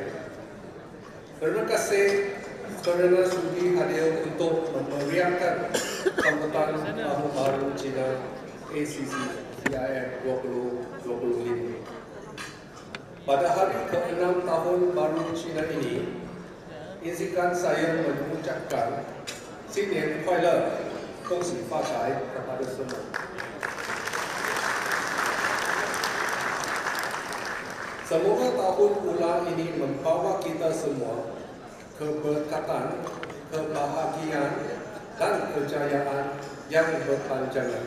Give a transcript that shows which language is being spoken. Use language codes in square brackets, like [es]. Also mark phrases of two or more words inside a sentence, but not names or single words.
[ms] Terima kasih kerana sudi hadir untuk memeriahkan sambutan Tahun Baharu Cina ACCCIM 2025. Pada hari ke-6 Tahun Baharu Cina ini, izinkan saya mengucapkan [zh] 新年快乐, 恭喜发财 [ms] kepada semua. Semoga tahun ulang ini membawa kita semua keberkatan, kebahagiaan dan kejayaan yang berpanjangan.